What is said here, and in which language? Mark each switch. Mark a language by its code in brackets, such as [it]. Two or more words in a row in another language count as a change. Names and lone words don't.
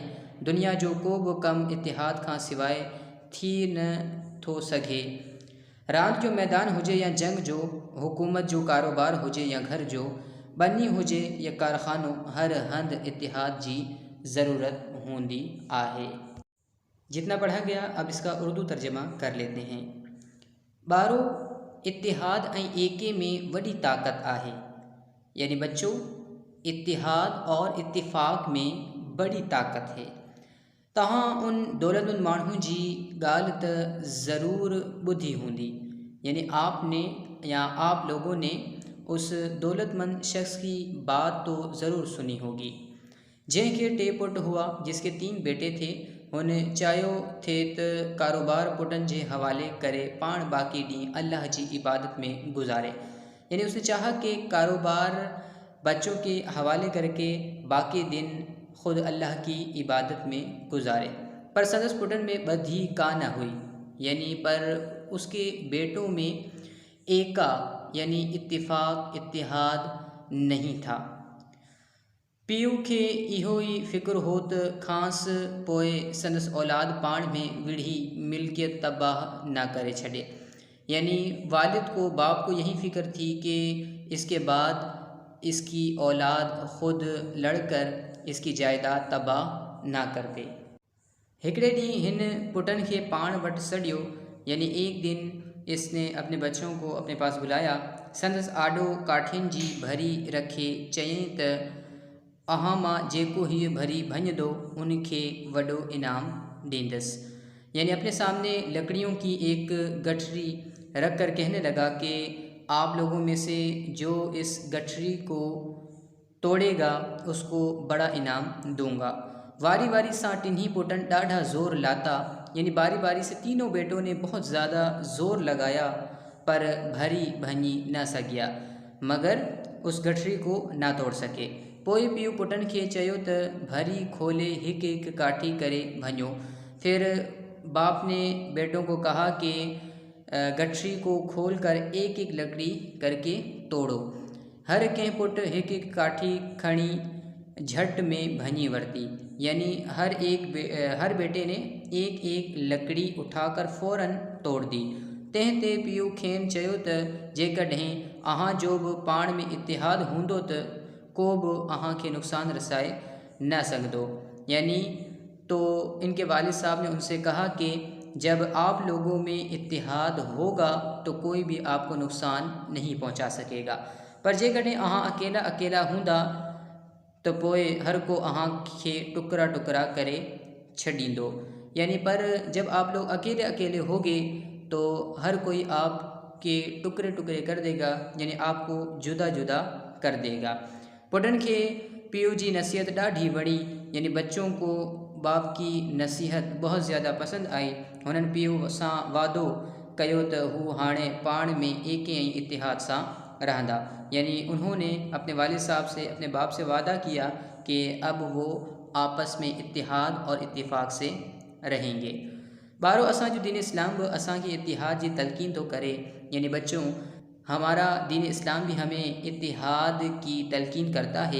[sd] दुनिया जो को बि कमु इतिहाद खां सवाइ थी न थो सघे। रांदि जो मैदान हुजे या जंग जो, हुकूमत जो कारोबार हुजे या घर जो, बनी हुजे या कारखानो, हर हंधि इतिहाद जी ज़रूरत होंदी आहे। [ur] جتنا پڑھا گیا اب اس کا اردو ترجمہ کر لیتے ہیں. [sd] बारो इतिहाद ऐं एके में वॾी ताक़त आहे, [ur] یعنی بچوں اتحاد اور اتفاق میں بڑی طاقت ہے. [sd] तहां उन दौलतमंद माण्हू जी ॻाल्हि त ज़रूरु ॿुधी हूंदी, [ur] یعنی آپ نے یا آپ لوگوں نے اس دولت مند شخص کی بات تو ضرور سنی ہوگی [sd] जंहिंखे टे पुट हुआ, [ur] جس کے 3 بیٹے تھے. [sd] हुन चाहियो थे त कारोबार पुटनि जे हवाले करे पाण बाक़ी ॾींहं अल्लाह जी इबादत में गुज़ारे, [ur] یعنی اس نے چاہا کہ کاروبار بچوں کے حوالے کر کے باقی دن خود اللہ کی عبادت میں گزارے, [sd] पर संदस पुटन में ॿधी कान हुई, [ur] یعنی پر اس کے بیٹوں میں ایکا یعنی اتفاق اتحاد نہیں تھا. [sd] पीउ खे इहो ई फ़िक्रु हो त खांसि पोइ संदसि औलाद पाण में विढ़ी मिल्कियत तबाह न करे छॾे, [ur] یعنی والد کو باپ کو یہی فکر تھی کہ اس کے بعد اس کی اولاد خود لڑ کر اس کی جائیداد تباہ نہ کر دے. [sd] हिकिड़े ॾींहुं हिन पुटनि खे पाण वटि सॾियो, [ur] یعنی ایک دن اس نے اپنے بچوں کو اپنے پاس بلایا. [sd] संदसि आॾो काठियुनि जी भरी रखे चयईं त अहां मां जेको हीअ भरी भञंदो उन खे वॾो इनाम ॾींदसि, [ur] یعنی اپنے سامنے لکڑیوں کی ایک گٹھری رکھ کر کہنے لگا کہ آپ لوگوں میں سے جو اس گٹھری کو توڑے گا اس کو بڑا انعام دوں گا. [sd] वारी वारी सां टिन्ही पुटन ॾाढा ज़ोर लाता, [ur] یعنی باری باری سے تینوں بیٹوں نے بہت زیادہ زور لگایا, [sd] पर भरी भञी न सघिया, [ur] مگر اس گٹھری کو نہ توڑ سکے. [sd] पोइ पीउ पुटनि खे चयो त भरी खोले हिकु हिकु काठी करे भञो। [ur] پھر باپ نے بیٹوں کو کہا کہ گٹھری کو کھول کر ایک ایک لکڑی کر کے توڑو. [sd] हर कंहिं पुट हिकु हिकु काठी खणी झट में भञी वरिती, [ur] یعنی ہر بیٹے نے ایک ایک لکڑی اٹھا کر فوراً توڑ دی. [sd] तंहिं ते पीउ खेनि चयो त जेकॾहिं अहां जो बि पाण में इतिहाद हूंदो त को बि अहां खे नुक़सान रसाए न सघंदो, [ur] یعنی تو ان کے والد صاحب نے ان سے کہا کہ جب آپ لوگوں میں اتحاد ہوگا تو کوئی بھی آپ کو نقصان نہیں پہنچا سکے گا. [sd] पर जेकॾहिं अहाँ अकेला अकेला हूंदा तो पोइ हर को अहाँ खे टुकड़ा टुकड़ा करे छॾींदो। [ur] یعنی پر جب آپ لوگ اکیلے اکیلے ہوگے تو ہر کوئی آپ کے ٹکڑے ٹکڑے کر دے گا، یعنی آپ کو جدا جدا کر دے گا. [sd] पुटन के पीओ जी नसीहत ॾाढी वणी, [ur] یعنی بچوں کو باپ کی نصیحت بہت زیادہ پسند آئی. [sd] उन्हनि पीओ सां वादो कयो त हू हाणे पाण में एके ऐं इतिहाद सां रहंदा। [ur] یعنی انہوں نے اپنے والد صاحب سے، اپنے باپ سے وعدہ کیا کہ اب وہ آپس میں اتحاد اور اتفاق سے رہیں گے. [sd] बारो असा जो दीन इस्लाम भी असा की इत्तिहाद की तलकीन तो करे, [ur] یعنی بچوں ہمارا دین اسلام بھی ہمیں اتحاد کی تلقین کرتا ہے.